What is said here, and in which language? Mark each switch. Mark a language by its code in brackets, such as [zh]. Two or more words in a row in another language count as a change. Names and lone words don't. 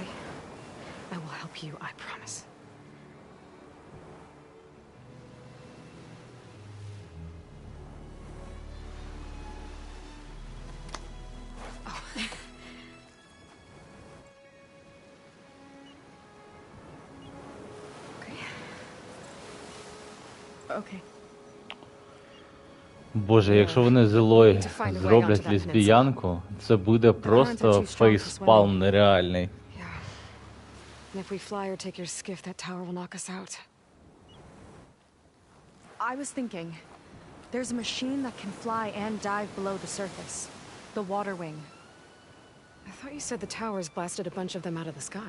[en] I will help you, I promise. Oh. Okay. Okay. [uk] Боже, якщо вони з Ілой зроблять лесбіянку, це буде просто фейспалм нереальний. [en] And if we fly or take your skiff, that tower will knock us out. I was thinking, there's a machine that can fly and dive below the surface. The water wing. I thought you said the towers blasted a bunch of them out of the sky.